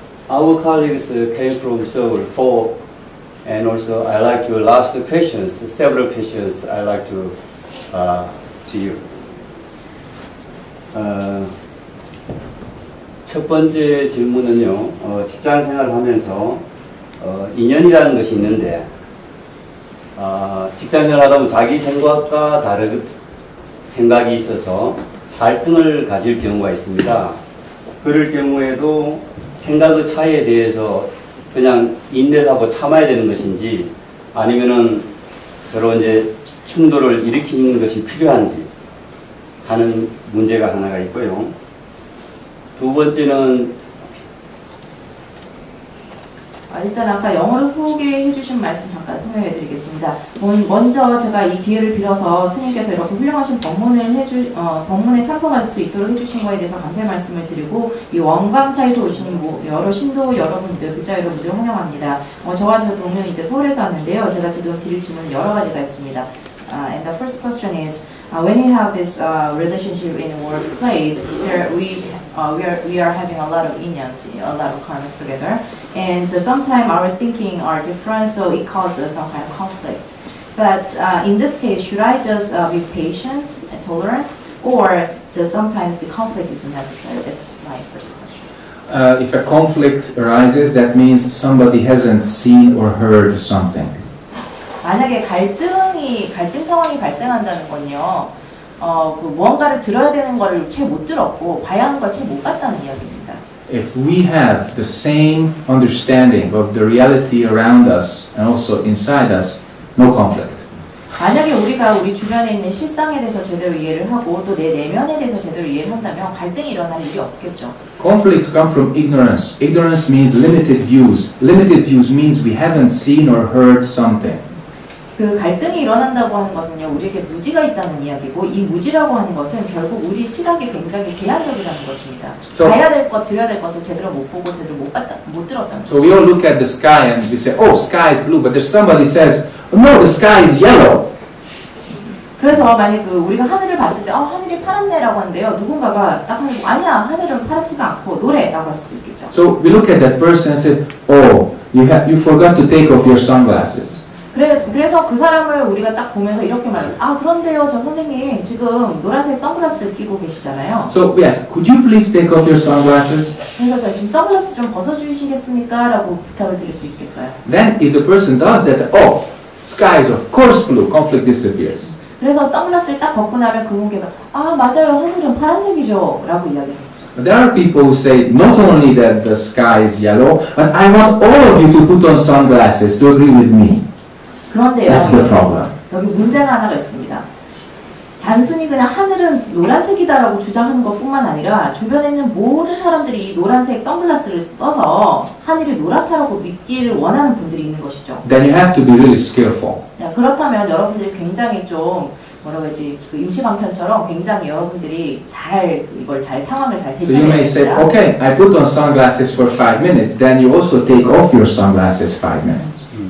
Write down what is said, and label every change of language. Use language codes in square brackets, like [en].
[en] Our colleagues came from Seoul, and also I like to ask the questions, several questions I like to you. [ko] 첫 번째 질문은요, 직장 생활을 하면서 인연이라는 것이 있는데, 직장 생활을 하다 보면 자기 생각과 다른 생각이 있어서 갈등을 가질 경우가 있습니다. 그럴 경우에도 생각의 차이에 대해서 그냥 인내를 하고 참아야 되는 것인지, 아니면은 서로 이제 충돌을 일으키는 것이 필요한지 하는 문제가 하나가 있고요. 두 번째는 일단 아까 영어로 소개해 주신 말씀 잠깐 설명해 드리겠습니다. 먼저 제가 이 기회를 빌어서 스님께서 이렇게 훌륭하신 법문에 참석할 수 있도록 해주신 거에 대해서 감사의 말씀을 드리고, 이 원광사에서 오신 여러 신도 여러분들, 글자 여러분들 환영합니다. 저와 제 동료는 이제 서울에서 왔는데요. 제가 지금 드릴 질문은 여러 가지가 있습니다. [en] And the first question is, when you have this relationship in a workplace, we are having a lot of inyans, a lot of karmas together, and sometimes our thinking are different, so it causes some kind of conflict. But in this case, should I just be patient and tolerant, or just sometimes the conflict is necessary? That's my first question. If a conflict arises, that means somebody hasn't seen or heard something. [ko] 만약에 갈등 상황이 발생한다는 건요, 그 무언가를 들어야 되는 걸 채 못 들었고 봐야 하는 걸 채 못 봤다는 이야기입니다. [en] If we have the same understanding of the reality around us and also inside us, no conflict. [ko] 만약에 우리가 우리 주변에 있는 실상에 대해서 제대로 이해를 하고 또 내 내면에 대해서 제대로 이해를 한다면 갈등이 일어날 일이 없겠죠. [en] Conflicts come from ignorance. Ignorance means limited views. Limited views means we haven't seen or heard something. [ko] 그 갈등이 일어난다고 하는 것은요, 우리에게 무지가 있다는 이야기고, 이 무지라고 하는 것은 결국 우리 시각이 굉장히 제한적이라는 것입니다. 봐야 될 것, 들어야 될 것을 제대로 못 보고 제대로 못 들었다는 [en] So we all look at the sky and we say, oh, sky is blue, but there's somebody says, no, the sky is yellow. [ko] 그래서 만약 우리가 하늘을 봤을 때 하늘이 파랗네라고 하는데요. 누군가가 딱 하는 아니야 하늘은 파랗지가 않고 노래라고 할 수도 있겠죠. [en] So we look at that person and say, oh, you forgot to take off your sunglasses. [ko] 그래서 그 사람을 우리가 딱 보면서 이렇게 말해요. 그런데요, 저 선생님 지금 노란색 선글라스 끼고 계시잖아요. [en] So we ask, could you please take off your sunglasses? [ko] 그래서 저희 지금 선글라스 좀 벗어주시겠습니까? 라고 부탁을 드릴 수 있겠어요. [en] Then if the person does that, oh, sky is of course blue, conflict disappears. [ko] 그래서 선글라스를 딱 벗고 나면 그분께서 맞아요, 하늘은 파란색이죠 라고 이야기합니다. [en] There are people who say not only that the sky is yellow, but I want all of you to put on sunglasses to agree with me. [ko] 그런데요, [en] That's the problem. [ko] 여기 문제가 하나가 있습니다. 단순히 그냥 하늘은 노란색이다라고 주장하는 것뿐만 아니라 주변에 있는 모든 사람들이 노란색 선글라스를 써서 하늘이 노랗다라고 믿기를 원하는 분들이 있는 것이죠. [en] Then you have to be really skillful. [ko] 그렇다면 여러분들이 굉장히 좀 뭐라고 하지 임시방편처럼 굉장히 여러분들이 이걸 상황을 잘 [en] So you [ko] 대처해야 [en] may say, [ko] 됩니다. [en] okay, I put on sunglasses for 5 minutes. Then you also take off your sunglasses 5 minutes.